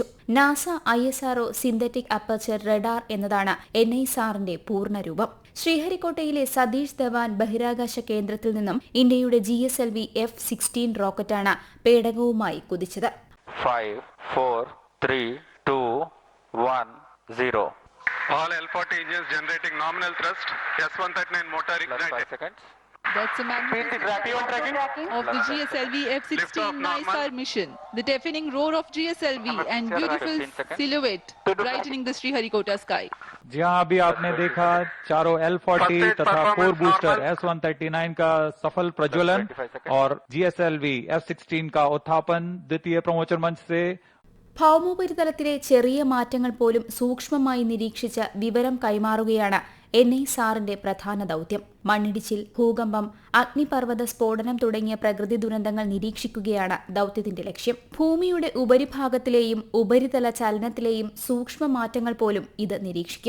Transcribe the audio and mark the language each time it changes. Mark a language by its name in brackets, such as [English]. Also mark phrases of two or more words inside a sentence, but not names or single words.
[Malayalam] നാസ ISRO സിന്തറ്റിക് അപ്പർച്ചർ റഡാർ എന്നതാണ് NISARന്റെ പൂർണ്ണരൂപം. ശ്രീഹരിക്കോട്ടയിലെ സതീഷ് ധവാൻ ബഹിരാകാശ കേന്ദ്രത്തിൽ നിന്നും ഇന്ത്യയുടെ GSLV F-16 റോക്കറ്റാണ് പേടകവുമായി കുതിച്ചത്. [English] 5, 4, 3, 2, 1, 0. All L40 engines generating nominal thrust. S139 motor ignited. 5 seconds. That's a magnificent tracking of the GSLV F-16 NISAR mission. The deafening roar of GSLV and beautiful silhouette brightening the Sriharikota sky. [Hindi] जहाँ अभी आपने देखा चारों L40 तथा 4 बूस्टर S139 का सफल प्रज्वलन और GSLV F-16 का उत्थापन द्वितीय प्रमोचन मंच से [Malayalam] ഭൌമോപരിതലത്തിലെ ചെറിയ മാറ്റങ്ങൾ പോലും സൂക്ഷ്മമായി നിരീക്ഷിച്ച് വിവരം കൈമാറുകയാണ് NISARന്റെ പ്രധാന ദൌത്യം. മണ്ണിടിച്ചിൽ, ഭൂകമ്പം, അഗ്നിപർവ്വത സ്ഫോടനം തുടങ്ങിയ പ്രകൃതി ദുരന്തങ്ങൾ നിരീക്ഷിക്കുകയാണ് ദൌത്യത്തിന്റെ ലക്ഷ്യം. ഭൂമിയുടെ ഉപരിഭാഗത്തിലെയും ഉപരിതല ചലനത്തിലെയും സൂക്ഷ്മ മാറ്റങ്ങൾ പോലും ഇത് നിരീക്ഷിക്കും.